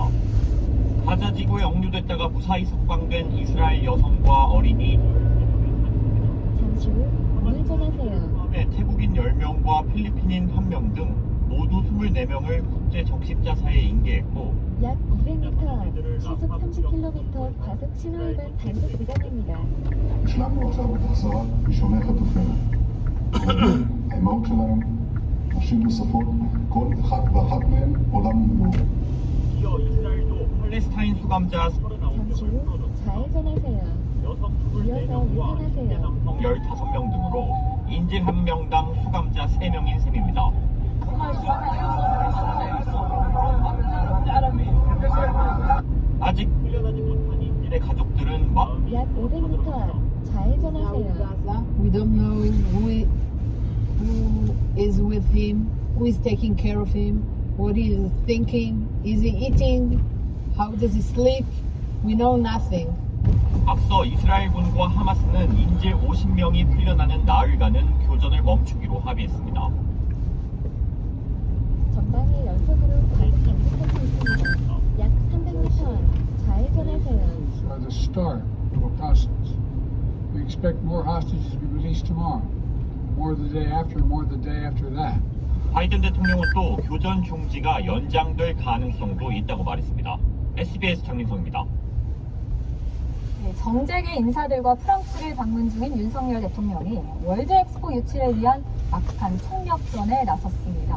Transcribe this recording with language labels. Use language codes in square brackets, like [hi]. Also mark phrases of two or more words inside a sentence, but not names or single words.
[ko] 가자 지구에 억류됐다가 무사히 석방된 이스라엘 여성과 어린이 잠시 후 우회전하세요. 태국인 10명과 필리핀인 1명 등 모두 24명을 국제 적십자사에 인계했고 약 200m 앞 시속 30km 과속 신호위반 단속 구간입니다. [he] השלמנו עכשיו את החזרת ראשוני חטופינו. האימהות שלהם, נשים נוספות, כל אחד ואחת מהם עולם ומלואו. [ko] 이어 이스라엘도 팔레스타인 수감자 잠시 후 좌회전하세요. 여성 이어서 24명과 유턴하세요. 남성 15명 등으로 인질 1명당 수감자 3명인 셈입니다. 아직 풀려나지 못한 인질의 가족들은 약 500m 앞 좌회전하세요. [en] We don't know who is with him, who is taking care of him, what he is thinking, is he eating, how does he sleep? We know nothing. [ko] 앞서 이스라엘군과 하마스는 인질 50명이 풀려나는 나흘간은 교전을 멈추기로 합의했습니다. 전방에 연속으로 과속 단속하고 있습니다. 약 300m 앞 좌회전하세요. [en] The start of a process. We expect more hostages to be released tomorrow, more the day after, more the day after that. [ko] 바이든 대통령은 또 교전 중지가 연장될 가능성도 있다고 말했습니다. SBS 장민성입니다. 정재계 인사들과 프랑스를 방문 중인 윤석열 대통령이 월드 엑스포 유치를 위한 막판 총력전에 나섰습니다.